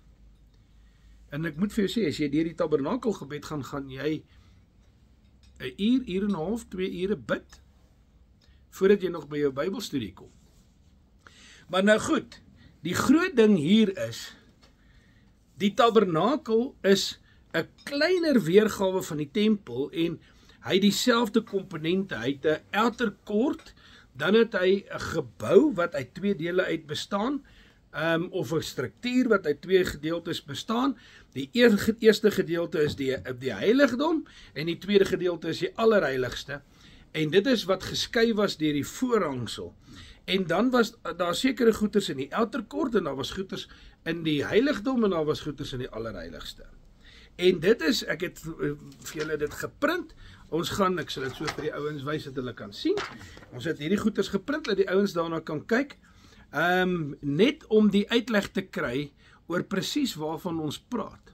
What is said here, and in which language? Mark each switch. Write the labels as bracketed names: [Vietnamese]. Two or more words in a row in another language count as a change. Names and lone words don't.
[Afrikaans] En ek moet vir jou sê, as jy deur die tabernakel gebed gaan jy 'n uur en 'n half, 2 ure bid, voordat jy nog by jou Bybelstudie kom. Maar nou goed, die groot ding hier is, die tabernakel is 'n kleiner weergawe van die tempel en hy het dieselfde komponente, hy het 'n [English] outer court, [Afrikaans] dan het hy 'n gebou wat uit 2 dele uit bestaan, of 'n struktuur wat uit 2 gedeeltes bestaan. Die eerste gedeelte is die heiligdom en die tweede gedeelte is die allerheiligste. En dit is wat geskei was deur die voorhangsel. En dan was daar sekere goeders in die [English] outer court [Afrikaans] en daar was goeders in die heiligdom en daar was goeders in die allerheiligste. En dit is, ek het vir julle dit geprint. Ons gaan, ek sal dit so vir die ouens wys dat hulle kan sien. Ons het hierdie goeders geprint dat die ouens daarna kan kyk. Net om die uitleg te kry oor presies waarvan ons praat.